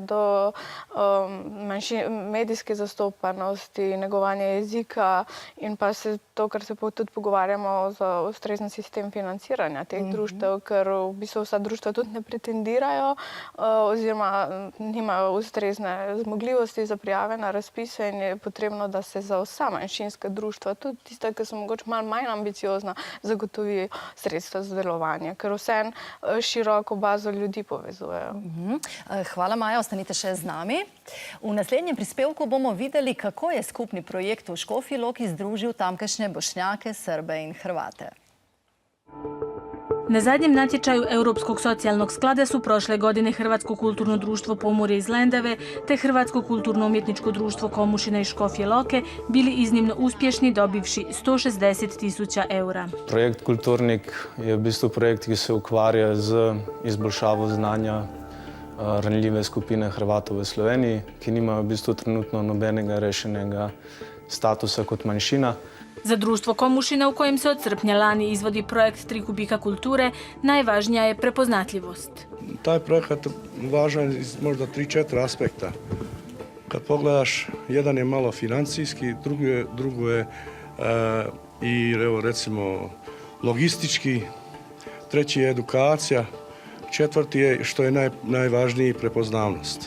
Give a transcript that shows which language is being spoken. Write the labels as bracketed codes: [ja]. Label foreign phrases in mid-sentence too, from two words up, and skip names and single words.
[sl] do medijske zastopanosti, negovanja jezika in pa to, kar se tudi pogovarjamo za ustrezen sistem financiranja teh društev, ker v bistvu vsa društva tudi ne pretendirajo oziroma nimajo ustrezne zmogljivosti za prijave na razpise in je potrebno, da se za vsa manjšinska društva, tudi tista, ki so mogoče malo manj ambiciozna, zagotovi sredstva za delovanje, ker vseeno široko bazo ljudi povezujejo. Hvala, Maja, ostanite še z nami. V naslednjem prispevku bomo videli, kako je skupni projekt v Škofji Loki združil tamkajšnje Bošnjake, Srbe in Hrvate. [hr] Na zadnjem natječaju Europskog socijalnog sklada su prošle godine Hrvatsko kulturno društvo Pomorje iz Lendave te Hrvatsko kulturno-umjetničko društvo Komušina iz Škofje Loke bili iznimno uspješni, dobivši 160.000 eura. [sl] Projekt Kulturnik je v bistvu projekt, ki se ukvarja z izboljšavo znanja ranljive skupine Hrvatov v Sloveniji, ki nimajo v bistvu trenutno nobenega rešenega statusa kot manjšina. [hr] Za društvo Komušina, u kojem se od srpnja lani izvodi projekt 3 kubika kulture, najvažnija je prepoznatljivost. [bs] Taj projekat važan iz možda 3-4 aspekta. Kad pogledaš, jedan je malo financijski, drugo je i recimo logistički, treći je edukacija, četvrti je, što je najvažniji, prepoznavnost.